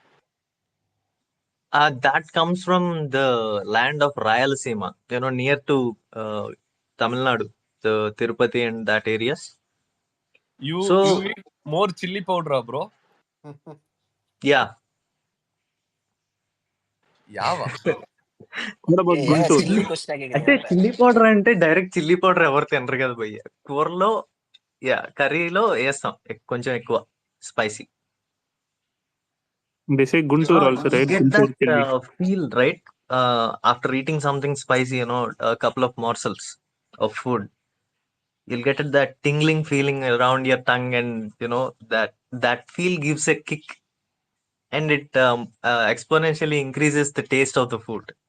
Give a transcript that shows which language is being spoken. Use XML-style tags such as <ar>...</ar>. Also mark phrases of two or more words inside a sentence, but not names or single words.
<en>That comes from the land of Rayalaseema, near to Tamil Nadu, the Tirupati and that areas. You So eat more chili powder, bro? yeah. Yava. What about ஏன் Guntur?</en> <ta>சில்லி கொஸ்டினா கேக்குறீங்க అంటే அவன்கிட்ட?</ta> <en>chilli powder</en> <te>అంటే</te> <en>direct chilli powder</en> <te>ఎవరు తినరు కదా భయ్య. కూరలో కర్రీలో వేస్తాం కొంచెం ఎక్కువ స్పైసీ.</te> <en>They say Guntur also, You right? get Guntur that chilli. feel, right? After eating something spicy, a couple of morsels of food, you'll get that tingling feeling around your tongue, and that feel gives a kick, and it exponentially increases the taste of the food.</en>